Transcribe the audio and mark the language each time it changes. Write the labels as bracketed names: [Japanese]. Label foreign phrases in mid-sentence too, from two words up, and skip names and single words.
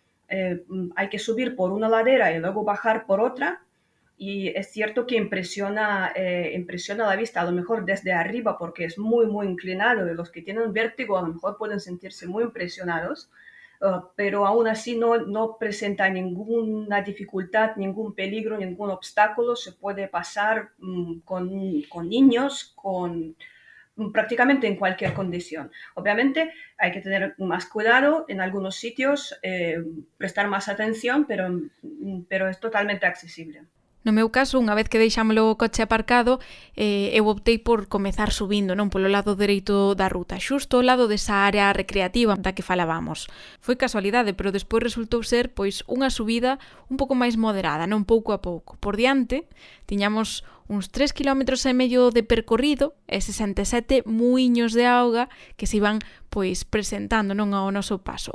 [Spanish] hay que subir por una ladera y luego bajar por otra, y es cierto que impresiona la vista, a lo mejor desde arriba porque es muy, muy inclinado, y los que tienen vértigo a lo mejor pueden sentirse muy impresionados, pero aún así no presenta ninguna dificultad, ningún peligro, ningún obstáculo. Se puede pasar con niños, prácticamente en cualquier condición. Obviamente hay que tener más cuidado en algunos sitios, prestar más atención, pero es totalmente accesible. [Galician] No meu caso, unha vez que deixámolo o coche aparcado, eu optei por comezar subindo, non polo lado dereito da ruta, xusto ao lado desa área recreativa da que falábamos. Foi casualidade, pero despois resultou ser pois unha subida un pouco máis moderada, non pouco a pouco. Por diante, tiñamos uns 3,5 km de percorrido e 67 muiños de auga que se iban pois presentando non ao noso paso.